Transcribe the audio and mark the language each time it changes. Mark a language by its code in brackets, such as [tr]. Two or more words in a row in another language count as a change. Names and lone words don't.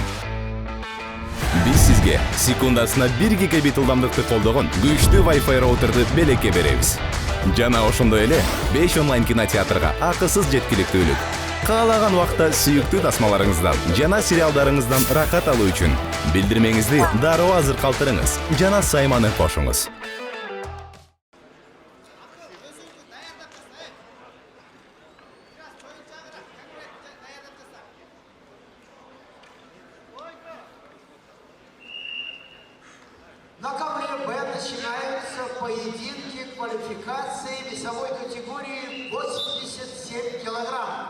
[ky] Биз сизге секундасына 1 гигабит ылдамдыкты колдогон күчтүү Wi-Fi роутерди белекке беребиз. Жана ошондой эле 5 онлайн кинотеатрга акысыз жеткиликтүүлүк. Каалаган убакта сүйүктүү тасмаларыңыздан жана сериалдарыңыздан рахат алуу үчүн билдирмеңизди дароо азыр калтырыңыз жана сайманы кошуңуз. [ru] На ковре Б начинаются поединки квалификации весовой категории 87 килограмм.